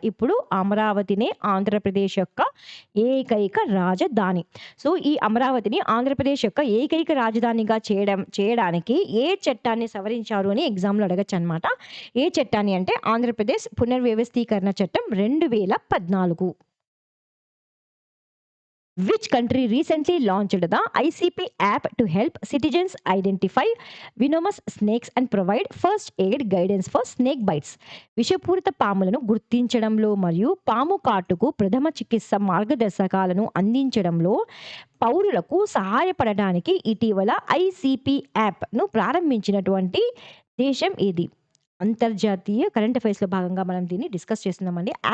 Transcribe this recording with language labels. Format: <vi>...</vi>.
<te>ఇప్పుడు అమరావతినే ఆంధ్రప్రదేశ్ యొక్క ఏకైక రాజధాని. సో, ఈ అమరావతిని ఆంధ్రప్రదేశ్ యొక్క ఏకైక రాజధానిగా చేయడానికి ఏ చట్టాన్ని సవరించారు అని ఎగ్జామ్‌లో అడగొచ్చనమాట. ఏ చట్టాన్ని అంటే ఆంధ్రప్రదేశ్ పునర్వ్యవస్థీకరణ చట్టం 2014.</te> <en>Which country recently launched the ICP app to help citizens identify venomous snakes and provide first aid guidance for snake bites?</en> <te>విషపూరిత పాములను గుర్తించడంలో మరియు పాము కాటుకు ప్రథమ చికిత్స మార్గదర్శకాలను అందించడంలో పౌరులకు సహాయపడడానికి ఇటీవల ICP యాప్‌ను ప్రారంభించినటువంటి దేశం ఏది? అంతర్జాతీయ కరెంట్ అఫైర్స్‌లో భాగంగా మనం దీన్ని డిస్కస్ చేస్తున్నామండి.</te>